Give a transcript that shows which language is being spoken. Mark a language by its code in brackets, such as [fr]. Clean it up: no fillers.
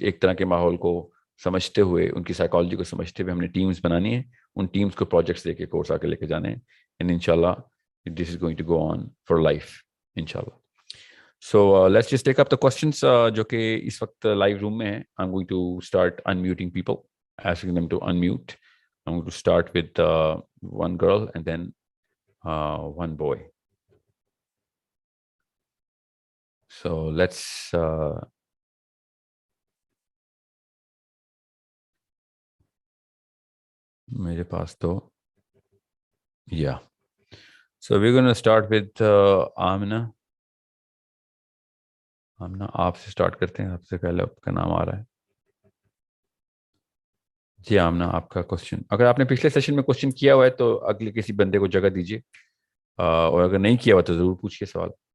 [ur] ایک طرح کے ماحول کو سمجھتے ہوئے، ان کی سائیکالوجی کو سمجھتے ہوئے ہم نے ٹیمز بنانی ہیں. ان ٹیمز کو پروجیکٹس دے کے کورس آگے لے کے جانے ہیں. [en] And انشاءاللہ this is going to go on for life inshallah. So let's just take up the questions [ur] جو کہ اس وقت لائیو روم میں ہیں. [en] I'm going to start unmuting people, asking them to unmute. I'm going to start with one girl and then one boy. So let's [ur] میرے پاس تو [en] yeah. So we're going to start with Amna. [ur] Amna آپ سے start کرتے ہیں، آپ سے پہلے آپ کا نام آ رہا ہے. جی آمنہ، آپ کا کوشچن. اگر آپ نے پچھلے سیشن میں کوشچن کیا ہوا ہے تو اگلے کسی بندے کو جگہ دیجیے، اور اگر نہیں کیا ہوا تو ضرور پوچھیے سوال.